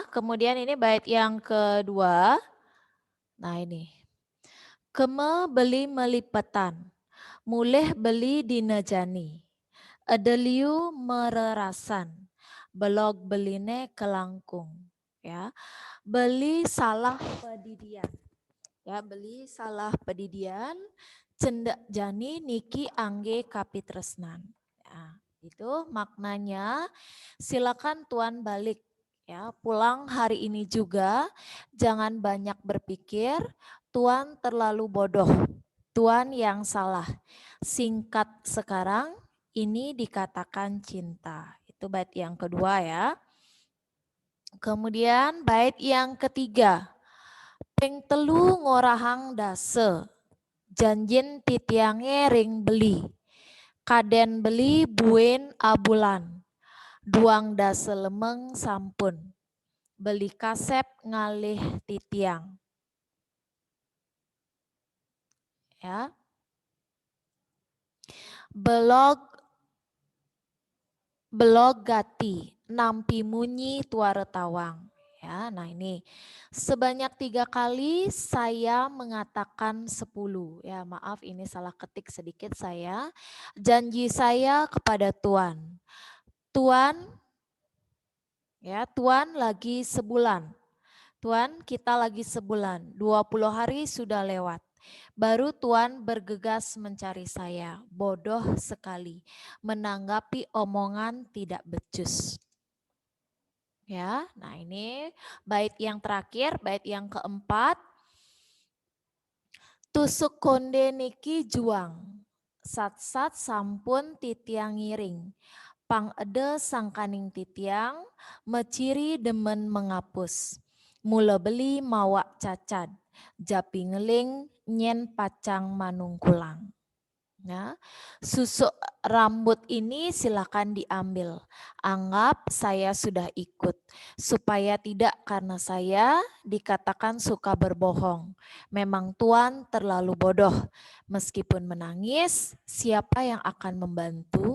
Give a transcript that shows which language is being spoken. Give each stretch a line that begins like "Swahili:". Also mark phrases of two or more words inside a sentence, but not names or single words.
Indonesian: Kemudian ini bait yang kedua. Nah ini.
Balinese: Keme beli melipetan, mulih beli dinajani. Edeliu mererasan, belog beline kelangkung. Ya, beli salah pedidian. Ya, beli salah pedidian, cendak jani niki angge kapitresnan.
Indonesian: Ya, itu maknanya silakan Tuan balik ya, pulang hari ini juga, jangan banyak berpikir, Tuan terlalu bodoh, Tuan yang salah. Singkat sekarang, ini dikatakan cinta. Itu bait yang kedua ya. Kemudian bait yang ketiga.
Balinese: Ping telu ngorahang dase, janjin titiange ring beli. Kaden beli buen abulan, duang dase lemeng sampun. Beli kasep ngalih titiang. Ya. Belog gati, nampi munyi tuare tawang.
Indonesian: Ya, nah ini sebanyak 3 kali saya mengatakan 10. Ya, maaf ini salah ketik sedikit saya. Janji saya kepada Tuan. Tuan, ya Tuan lagi sebulan. Tuan kita lagi sebulan, 20 hari sudah lewat. Baru Tuan bergegas mencari saya, bodoh sekali, menanggapi omongan tidak becus. Ya, nah ini bait yang terakhir, bait yang keempat.
Balinese: Tusuk konde niki juang, sat-sat sampun titiang ngiring. Pang ede sangkaning titiang, meciri demen menghapus. Mula beli mawak cacad, japi ngeling nyen pacang manungkulang.
Indonesian: Ya, susuk rambut ini silakan diambil. Anggap saya sudah ikut. Supaya tidak karena saya dikatakan suka berbohong. Memang Tuan terlalu bodoh. Meskipun menangis, siapa yang akan membantu?